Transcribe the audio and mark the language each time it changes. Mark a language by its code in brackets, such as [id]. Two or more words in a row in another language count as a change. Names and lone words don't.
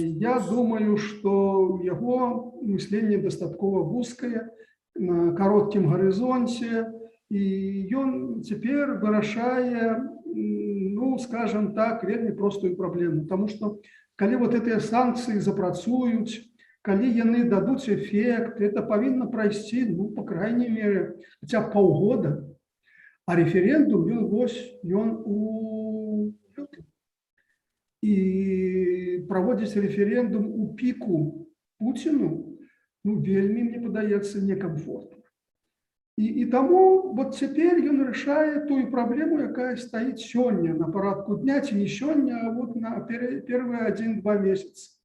[be] Я думаю, што яго мысленне дастаткова вузкае, на кароткім гарызонце, і ён цяпер вырашае, ну, скажем так, вельмі простую праблему. Таму што калі вот гэтыя санкцыі запрацуюць, калі яны дадуць эфект, это павінна прайсці, ну, [ru] по крайней мере, [be] хаця паўгода, а референдум ён у лютым. І праводзіць рэферэндум у піку Пуціну, ну, вельмі, мне падаецца, некамфортна. І таму вот цяпер ён рашае тую праблему, якая стаіць сёння на парадку дня, ці не сёння, а вот на первыя 1-2 месяцы.